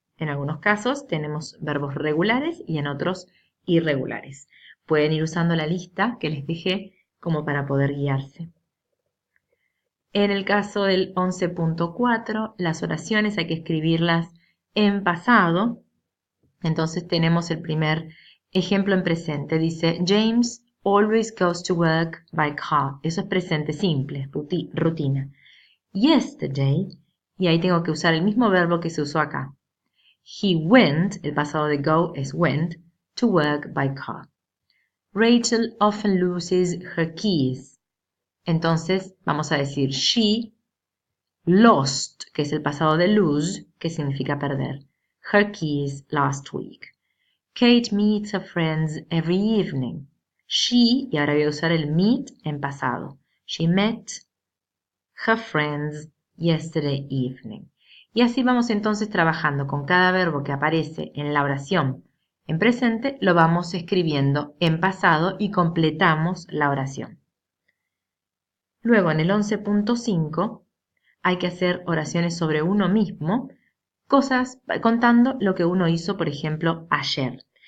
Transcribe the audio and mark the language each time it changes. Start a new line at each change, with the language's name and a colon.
Spanish: En algunos casos tenemos verbos regulares y en otros irregulares. Pueden ir usando la lista que les dejé como para poder guiarse. En el caso del 11.4, las oraciones hay que escribirlas en pasado. Entonces tenemos el primer ejemplo en presente.
English: Dice, James always goes to work by car.
Spanish: Eso es presente simple, rutina. Yesterday, y ahí tengo que usar el mismo verbo que se usó acá.
English: He went,
Spanish: el pasado de go es
English: went, to work by car. Rachel often loses her keys.
Spanish: Entonces vamos a decir
English: she lost,
Spanish: que es el pasado de lose, que significa perder.
English: Her keys last week. Kate meets her friends every evening.
Spanish: She, y ahora voy a usar el meet en pasado.
English: She met her friends yesterday evening.
Spanish: Y así vamos entonces trabajando con cada verbo que aparece en la oración en presente, lo vamos escribiendo en pasado y completamos la oración. Luego en el 11.5 hay que hacer oraciones sobre uno mismo, cosas contando lo que uno hizo, por ejemplo, ayer.